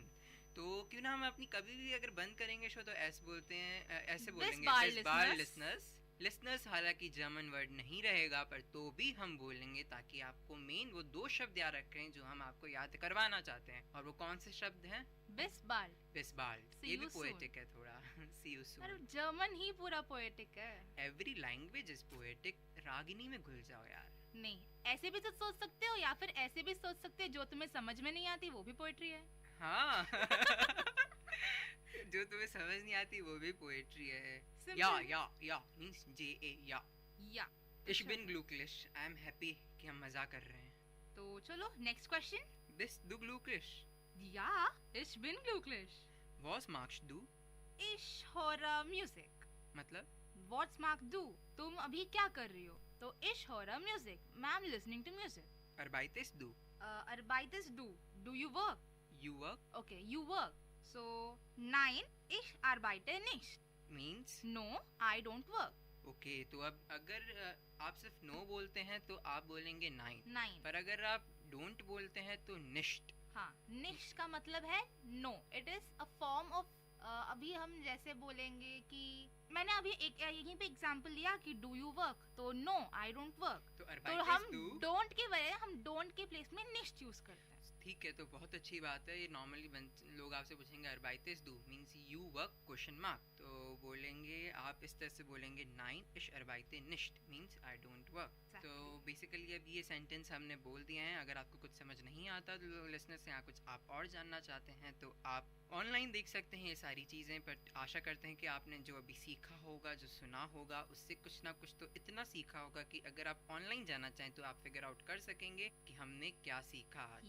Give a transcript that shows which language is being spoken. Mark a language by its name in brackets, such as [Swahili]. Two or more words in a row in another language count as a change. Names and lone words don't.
[Hindi] तो क्यों ना हम अपनी कभी भी अगर बंद करेंगे शो तो ऐसे बोलते हैं, ऐसे बोलेंगे [German] bis bald [Hindi] लिसनर्स, लिसनर्स हालांकि [English] German word [Hindi] नहीं रहेगा पर तो भी हम बोलेंगे ताकि आपको मेन वो 2 शब्द याद रखें जो हम आपको याद करवाना चाहते हैं। और वो कौन से शब्द हैं? बिस्बाल्ड। बिस्बाल्ड, ये भी पोएटिक है थोड़ा। [English] See you soon। [Hindi] अरे जर्मन ही पूरा पोएटिक है। [English] every language is poetic. [Hindi] रागिनी में घुल जाओ यार। नहीं, ऐसे भी तो सोच सकते हो या फिर ऐसे भी सोच सकते हो, जो तुम्हें समझ में नहीं आती वो भी पोएट्री है। हाँ। जो तुम्हें समझ नहीं आती वो भी पोएट्री है। [German] या मींस JA या। Ich bin glücklich। [English] I am happy [Hindi] कि हम मजा कर रहे हैं। तो चलो नेक्स्ट क्वेश्चन। [German] Bist du glücklich? Ja, ich bin glücklich। Was magst du? Ich höre Musik। [Hindi] मतलब? [German] What magst du? [Hindi] तुम अभी क्या कर रही हो? तो [German] ich höre Musik। [English] मैं am listening to music। [German] Arbeitest du? Arbeitest du? [English] Do you work? You work? Okay, you work। So, [German] nein, ich arbeite nicht। [English] Means? No, I don't work। [Hindi] Okay, तो अब अगर आप सिर्फ no बोलते हैं तो आप बोलेंगे nein। [German] Nein। [Hindi] पर अगर आप don't बोलते हैं तो nicht। हाँ, nicht का मतलब है no। [English] It is a form of [Hindi] अभी हम जैसे बोलेंगे कि मैंने अभी एक यहीं पे एग्जांपल लिया कि [English] do you work, [Hindi] तो [English] no I don't work. [Hindi] तो हम डोंट के बजाय हम डोंट के प्लेस में निश्ट यूज करते हैं। ठीक है, तो बहुत अच्छी बात है। ये नॉर्मली लोग आपसे पूछेंगे [German] arbeites du [English] means you work question mark, [Hindi] तो बोलेंगे आप इस तरह से बोलेंगे [German] nein ich arbeite nicht [English] means I don't work. [Hindi] तो बेसिकली अब ये सेंटेंस हमने बोल दिए हैं। अगर आपको कुछ समझ नहीं आता तो लिसनर्स से यहाँ कुछ आप और जानना चाहते हैं तो आप ऑनलाइन देख सकते हैं ये सारी चीज़ें। बट आशा करते हैं कि आपने जो अभी सीखा होगा, जो सुना होगा, उससे कुछ ना कुछ तो इतना सीखा होगा कि अगर आप ऑनलाइन जाना चाहें तो आप [English] figure out [Hindi] कर सकेंगे कि हमने क्या सीखा आज।